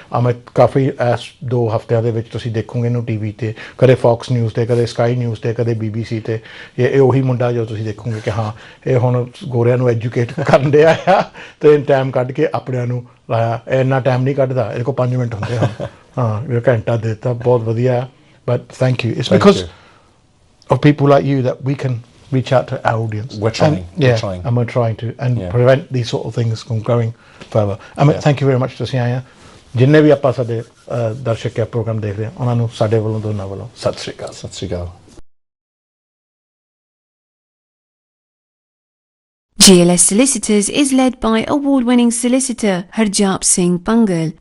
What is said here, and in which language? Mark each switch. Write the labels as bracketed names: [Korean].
[Punjabi] ਅਮਿਤ ਕਾਫੀ ਇਸ 2 ਹਫ਼ਤਿਆਂ ਦੇ ਵਿੱਚ ਤੁਸੀਂ ਦੇਖੋਗੇ ਇਹਨੂੰ ਟੀਵੀ ਤੇ, ਕਦੇ ਫੌਕਸ ਨਿਊਜ਼ ਤੇ, ਕਦੇ ਸਕਾਈ ਨਿਊਜ਼ ਤੇ, ਕਦੇ BBC ਤੇ। ਇਹ ਉਹੀ ਮੁੰਡਾ ਜੋ ਤੁਸੀਂ ਦੇਖੋਗੇ ਕਿ ਹਾਂ ਇਹ ਹੁਣ ਗੋਰਿਆਂ ਨੂੰ ਐਜੂਕੇਟ ਕਰਨ ਡਿਆ ਆ ਤੇ ਟਾਈਮ ਕੱਢ ਕੇ ਆਪਣਿਆਂ ਨੂੰ ਲਾਇਆ। ਇੰਨਾ ਟਾਈਮ ਨਹੀਂ ਕੱਢਦਾ, ਇਹਦੇ ਕੋਲ 5 ਮਿੰਟ ਹੁੰਦੇ ਹਨ। ਹਾਂ ਇਹ ਘੰਟਾ ਦੇ ਦਿੱਤਾ, ਬਹੁਤ ਵਧੀਆ। [English] But thank you, it's because of people like you that we can reach out to our audience. We're trying. And we're trying to prevent these sort of things from going further. Thank you very much [Punjabi] ਤੁਸੀਂ ਆਏ ਆ। ਜਿੰਨੇ ਵੀ ਆਪਾਂ ਸਾਡੇ ਦਰਸ਼ਕ ਹੈ programme ਦੇਖ ਰਹੇ ਆ ਉਹਨਾਂ ਨੂੰ ਸਾਡੇ ਵੱਲੋਂ ਦੋਨਾਂ ਵੱਲੋਂ ਸਤਿ ਸ਼੍ਰੀ ਅਕਾਲ। ਸਤਿ ਸ਼੍ਰੀ ਅਕਾਲ। [English] GLS Solicitors is led by award-winning solicitor Harjap Bhangal.